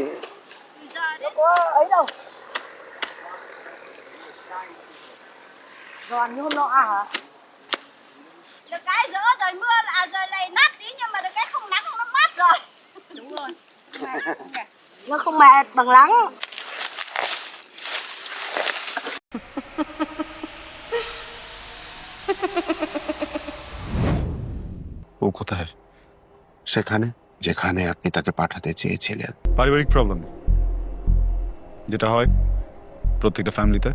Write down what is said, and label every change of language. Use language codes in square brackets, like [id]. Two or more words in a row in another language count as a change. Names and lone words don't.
[vi] Đâu có ấy đâu. Giòn như hôm nọ à hả? Được cái giữa rồi mưa là rồi này nát tí nhưng mà được cái không nắng nó mát rồi. Đúng rồi. Nó không mệt bằng nắng. [bn] ও কোথায়? সেখানে যেখানে আপনি তাকে পাঠাতে চেয়েছিলেন। পারিবারিক প্রবলেম যেটা হয় প্রত্যেকটা ফ্যামিলিতে।